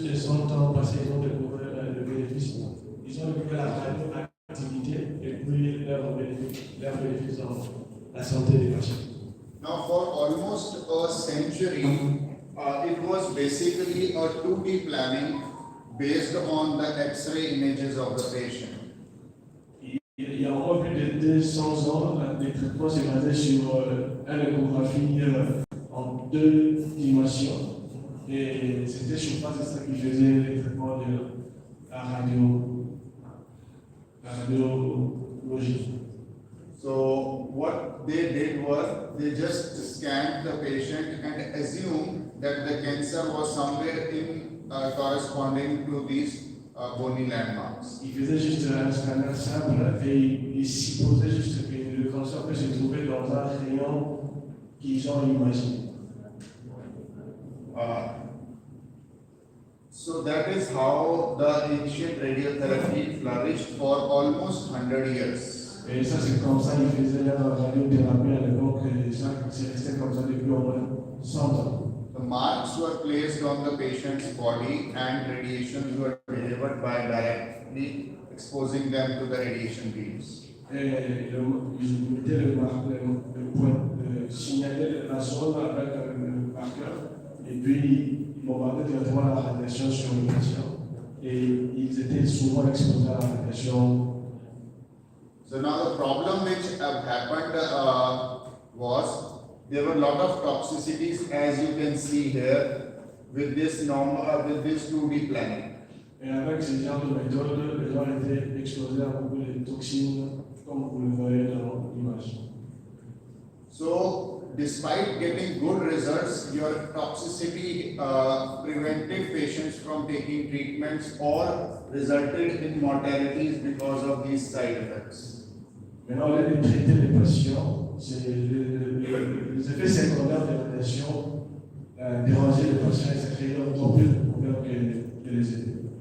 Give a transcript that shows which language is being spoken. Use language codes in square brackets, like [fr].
[fr] Plus de 100 ans passés, ils ont découvert le bénéfice. Ils ont découvert la radioactivité et puis leurs bénéfices dans la santé des patients. [en] Now, for almost a century, it was basically a 2D planning based on the X-ray images of the patient. [fr] Il y a encore plus de 200 ans, les traitements se basaient sur une échographie en 2 dimensions. Et c'était sur base de ça qu'ils faisaient les traitements de la radiologie. [en] So what they did was they just scanned the patient and assumed that the cancer was somewhere in corresponding to these bony landmarks. [fr] Ils faisaient juste un scanner simple et ils supposaient juste que le cancer peut se trouver dans un rayon qu'ils ont imaginé. [en] So that is how the ancient radiotherapy flourished for almost 100 years. [fr] Et ça, c'est comme ça qu'ils faisaient la radiothérapie à l'époque, et ça, c'est resté comme ça depuis au moins 100 ans. [en] The marks were placed on the patient's body and radiations were delivered by directly exposing them to the radiation beams. [fr] Et ils mettaient le point, signalaient la zone avec le marqueur, et puis ils bombardaient directement la radiation sur le patient. Et ils étaient souvent exposés à la radiation. [en] So now the problem which happened was there were a lot of toxicities, as you can see here, with this 2D planning. [fr] Et avec ce genre de méthode, les gens étaient exposés à beaucoup de toxines, comme vous le voyez dans l'image. [en] So, despite getting good results, your toxicity prevented patients from taking treatments or resulted in mortalities because of these side effects. [fr] Maintenant, on a traité les patients, les effets secondaires de la radiation dérangeaient les patients et ça créait encore plus de problèmes que les aider.